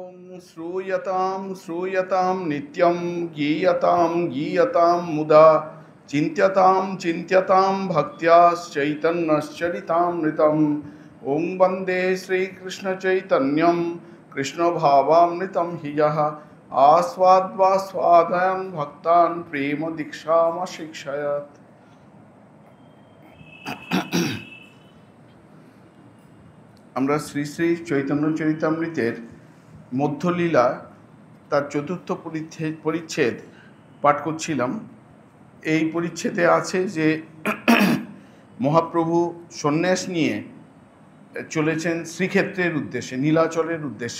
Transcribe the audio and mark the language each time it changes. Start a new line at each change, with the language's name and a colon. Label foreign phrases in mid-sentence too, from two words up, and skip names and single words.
Sanskrit: श्रूयतां श्रूयतां नित्यं गीयतां मुदा चिन्त्यतां चिन्त्यतां भक्त्याश्चैतन्यश्चरितामृतम् ॐ वन्दे श्रीकृष्णचैतन्यं कृष्णभावामृतं हि यः आस्वाद्वास्वादयन् भक्तान् प्रेमदीक्षामशिक्षयत्।
Bangla: আমরা শ্রী শ্রী চৈতন্য চরিতামৃতের মধ্যলীলা তার চতুর্থ পরিচ্ছেদ পাঠ করছিলাম। এই পরিচ্ছেদে আছে যে মহাপ্রভু সন্ন্যাস নিয়ে চলেছেন শ্রীক্ষেত্রের উদ্দেশ্যে, নীলাচলের উদ্দেশ্যে।